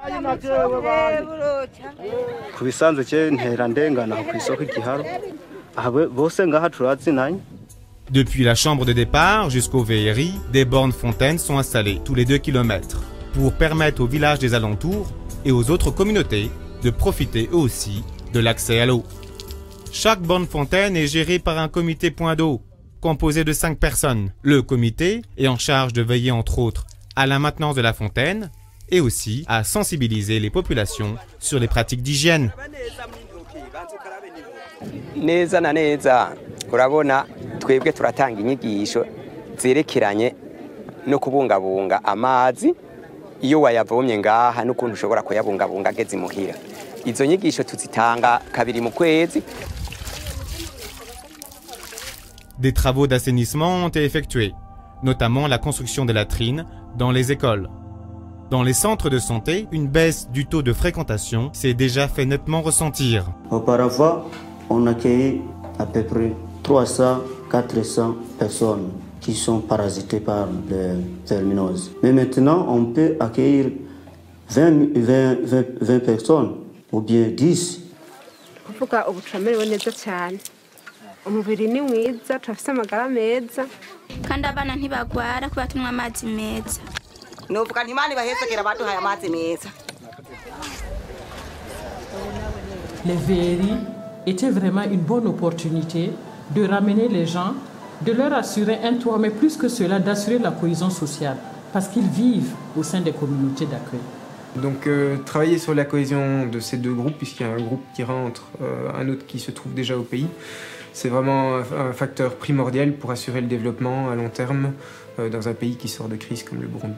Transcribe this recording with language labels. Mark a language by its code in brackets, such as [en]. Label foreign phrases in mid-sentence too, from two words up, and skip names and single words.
[fr] Depuis la chambre de départ jusqu'au VRI, des bornes fontaines sont installées tous les 2 km pour permettre aux villages des alentours et aux autres communautés de profiter eux aussi de l'accès à l'eau. Chaque borne fontaine est gérée par un comité point d'eau composé de 5 personnes. Le comité est en charge de veiller entre autres à la maintenance de la fontaine et aussi à sensibiliser les populations sur les pratiques d'hygiène. [rn] Neza na neza urabona twebwe turatanga inyigisho zerekeranye no kubungabunga amazi iyo wayavomye ngaha n'ukuntu ushobora kuyabungabunga ageze imuhira. Izo nyigisho tuzitanga kabiri mu kwezi. [fr] Des travaux d'assainissement ont été effectués, notamment la construction de latrines dans les écoles. Dans les centres de santé, une baisse du taux de fréquentation s'est déjà fait nettement ressentir. Auparavant, on accueillait à peu près 300-400 personnes qui sont parasitées par les verminoses. Mais maintenant, on peut accueillir 20 personnes ou bien 10. [rn] Umubiri ni mwiza turafite amagara meza kandi abana ntibagwara kuba tunywa amazi meza. Novuga nti Imana ibahezekera baduhaye amazi meza. [fr] Les verries étaient vraiment une bonne opportunité de ramener les gens, de leur assurer un toit, mais plus que cela, d'assurer la cohésion sociale, parce qu'ils vivent au sein des communautés d'accueil. Donc travailler sur la cohésion de ces deux groupes, puisqu'il y a un groupe qui rentre, un autre qui se trouve déjà au pays, c'est vraiment un facteur primordial pour assurer le développement à long terme dans un pays qui sort de crise comme le Burundi.